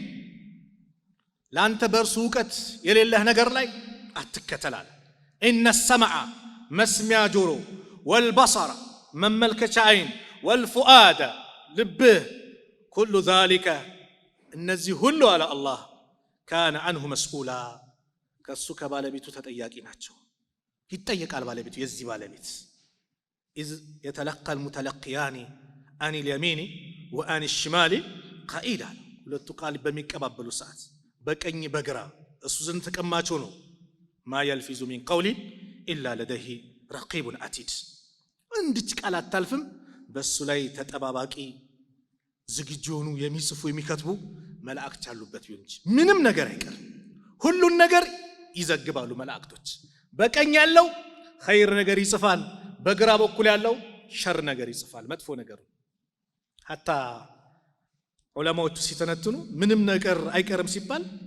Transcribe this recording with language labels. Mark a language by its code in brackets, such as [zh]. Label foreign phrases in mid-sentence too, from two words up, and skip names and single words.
[am] ለአንተ በእርሱ እውቀት የሌለህ ነገር ላይ አትከተላል። [ar] إن السمع [am] መስሚያ ጆሮ፣ ወልበሰረ መመልከቻ አይን፣ ወልፉአደ ልብህ፣ [ar] كل ذلك [am] እነዚህ ሁሉ አለ አላህ [ar] كان عنه مسؤولا [am] ከእሱ ከባለቤቱ ተጠያቂ ናቸው። ይጠየቃል ባለቤቱ የዚህ ባለቤት [ar] إذ يتلقى المتلقيان عن اليمين وعن الشمال قائلا [am] ሁለቱ ቃል በሚቀባበሉ ሰዓት በቀኝ በግራ እሱ ዘንድ ተቀማጭ ነው። [ar] ما يلفظ من قول إلا لديه رقيب عتيد [am] እንድች ቃል አታልፍም በሱ ላይ ተጠባባቂ ዝግጁ ሆኑ የሚጽፉ የሚከትቡ መላእክት ያሉበት ይሁን እንጂ ምንም ነገር አይቀር። ሁሉን ነገር ይዘግባሉ መላእክቶች። በቀኝ ያለው ኸይር ነገር ይጽፋል፣ በግራ በኩል ያለው ሸር ነገር ይጽፋል፣ መጥፎ ነገር። ሐታ ዑለማዎቹ ሲተነትኑ ምንም ነገር አይቀርም ሲባል